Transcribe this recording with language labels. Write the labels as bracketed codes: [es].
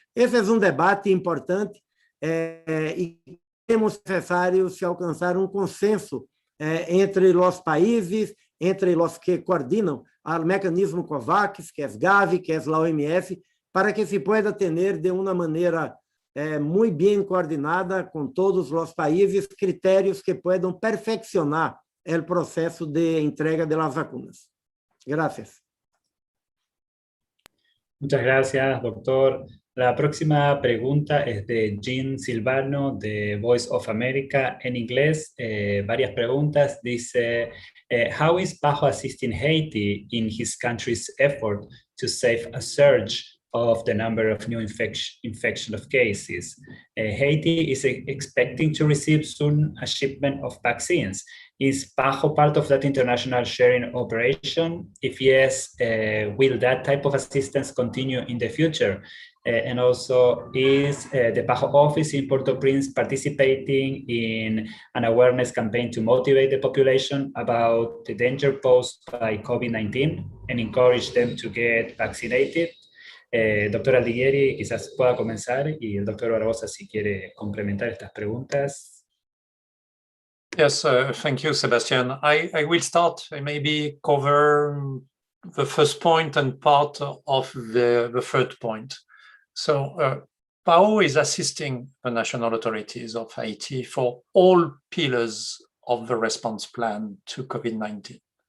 [pt] Esse é um debate importante e é necessário se alcançar um consenso entre os países, entre os que coordenam o mecanismo COVAX, que é Gavi, que é a OMS, para que se pueda ter de uma maneira muito bem coordenada com todos os países critérios que puedan perfeccionar o processo de entrega de [es] las vacunas. Gracias. Muchas gracias, doctor. La próxima pregunta es de Jean Silvano, de Voice of America, en inglés. Varias preguntas. [en] Dice, how is PAHO assisting Haiti in his country's effort to save a surge of the number of new infection of cases? Haiti is expecting to receive soon a shipment of vaccines. Is PAHO part of that international sharing operation? If yes, will that type of assistance continue in the future? And also, is the PAHO office in Port-au-Prince participating in an awareness campaign to motivate the population about the danger posed by COVID-19 and encourage them to get vaccinated? [es] Doctor Aldiguieri, quizás pueda comenzar, y el doctor Barbosa si quiere complementar estas preguntas. [en] Yes, thank you, Sebastian. I will start, maybe cover the first point and part of the third point. So PAHO is assisting the national authorities of Haiti for all pillars of the response plan to COVID-19.